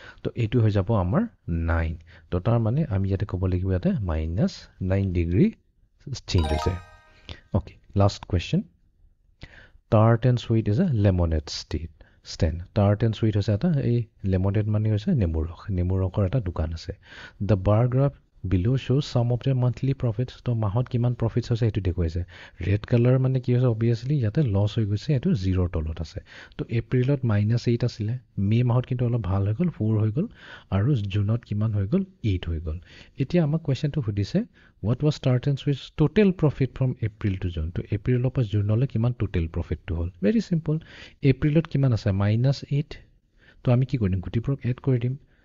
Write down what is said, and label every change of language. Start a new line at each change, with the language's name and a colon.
Assamese: তো এইটো হৈ যাব আমাৰ 9। তো তাৰমানে আমি ইয়াতে ক'ব লাগিব ইয়াতে -9 ডিগ্ৰী চেঞ্জ হৈছে।
English: Okay, last question. Tart and sweet is a lemonade stand.
Assamese: Tart and sweet হৈছে এটা এই লেমনেড মানে হৈছে নেমুৰ ৰস। নেমুৰ ৰসৰ এটা দোকান আছে।
English: The bar graph below shows sum of their monthly profits.
Assamese: তো মাহত কিমান প্ৰফিটছ হৈছে সেইটো দেখুৱাইছে ৰেড কালাৰ মানে কি হৈছে অবভিয়াছলি ইয়াতে লছ হৈ গৈছে এইটো 0 তলত আছে তো এপ্ৰিলত -8 আছিলে মে মাহত কিন্তু অলপ ভাল হৈ গ'ল 4 হৈ গ'ল আৰু জুনত কিমান হৈ গ'ল 8 হৈ গ'ল এতিয়া আমাক কুৱেশ্যনটো সুধিছে
English: what was Tartan's with total profit from April to June
Assamese: তো এপ্ৰিলৰ পৰা জুনলৈ কিমান টোটেল প্ৰফিটটো হ'ল ভেৰি চিম্পল এপ্ৰিলত কিমান আছে -8 তো আমি কি কৰিম গুটিবোৰক এড কৰি দিম